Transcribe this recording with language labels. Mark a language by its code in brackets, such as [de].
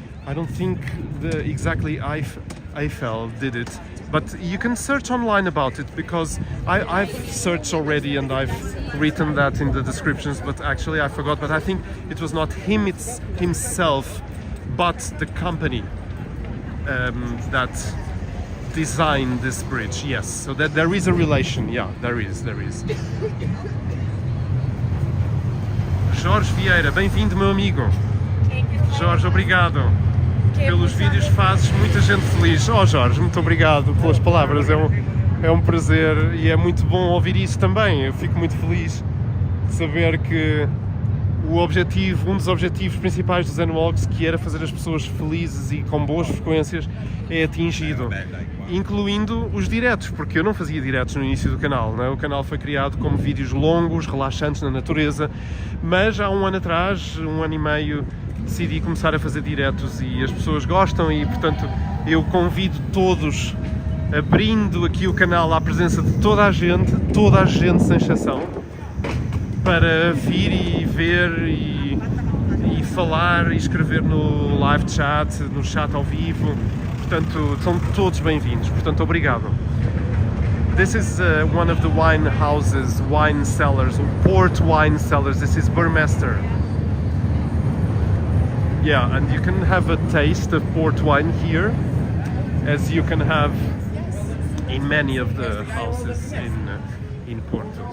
[en] I don't think exactly Eiffel did it, but you can search online about it, because I've searched already and I've written that in the descriptions, but actually I forgot. But I think it was not himself, but the company that designed this bridge. Yes, so that there is a relation. Yeah, there is. [pt] Jorge Vieira, bem-vindo, meu amigo. Jorge, obrigado. Pelos vídeos fazes muita gente feliz. Oh Jorge, muito obrigado pelas palavras. É um prazer e é muito bom ouvir isso também. Eu fico muito feliz de saber que um dos objetivos principais do Zenwalks, que era fazer as pessoas felizes e com boas frequências, é atingido. Incluindo os diretos, porque eu não fazia diretos no início do canal, não é? O canal foi criado como vídeos longos, relaxantes na natureza, mas há um ano atrás, um ano e meio, decidi começar a fazer diretos e as pessoas gostam e, portanto, eu convido todos, abrindo aqui o canal à presença de toda a gente sem exceção, para vir e ver e falar e escrever no live chat, no chat ao vivo. Portanto, são todos bem-vindos. Portanto, obrigado. [en] This is one of the wine houses, wine cellars, port wine cellars. This is Burmester. Yeah, and you can have a taste of port wine here, as you can have in many of the houses in Porto.